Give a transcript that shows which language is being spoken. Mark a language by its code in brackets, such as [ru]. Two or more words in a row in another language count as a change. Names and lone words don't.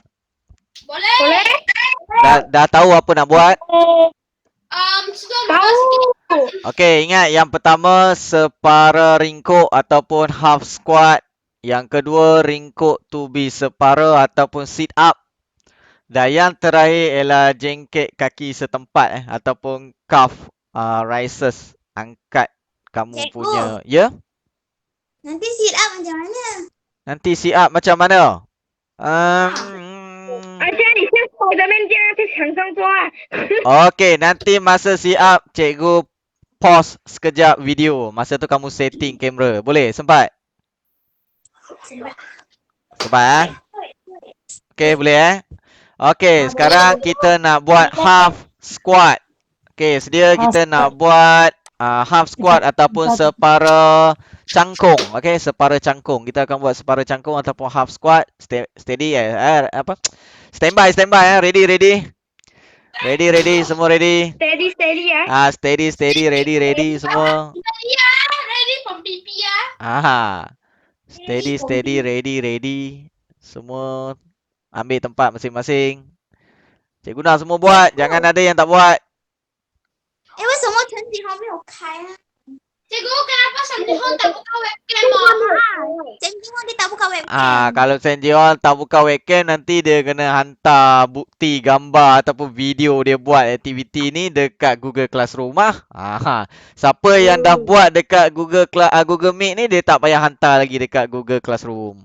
[ms] Boleh. Boleh. Dah tahu apa nak buat? Sudah buat sikit. Tahu. Okey, ingat yang pertama separa ringkuk ataupun [en] half squat. [ms] Yang kedua ringkuk to be separa ataupun [en] sit up. [ms] Dan yang terakhir ialah jengkek kaki setempat ataupun [en] calf rises, [ms] angkat kamu Cikgu. punya. Ya? Nanti [en] sit up [ms] macam mana? Nanti [en] sit up [ms] macam mana? [zh] 而且你先守着面镜在墙上做啊。 [ms] Okey, nanti masa [en] sit up [ms] cikgu pause sekejap video. Masa tu kamu setting kamera. Boleh? Sempat? Sempat Okey, boleh Okey, sekarang kita nak buat [en] half squat. [ms] Okey, sedia kita nak buat [en] half squat [ms] ataupun separa cangkung. Okey, separa cangkung. Kita akan buat separa cangkung ataupun [en] half squat. Steady Standby Ready, [ms] semua ready. Steady ya. [en] Steady, ready semua. [ms] Ya, [en] ready from PP ya. Steady, ready. [ms] Semua ambil tempat masing-masing. Cikgu nak semua buat, jangan ada yang tak buat. [zh] 为什么陈景豪没有开啊？ [ms] Cikgu, kenapa Sanjihon tak buka webcam oh? 陈景豪 dia tak buka webcam. Kalau Sanjion tak buka webcam, nanti dia kena hantar bukti gambar ataupun video dia buat aktiviti ni dekat Google Classroom Siapa yang dah buat dekat Google Meet ni, dia tak payah hantar lagi dekat Google Classroom.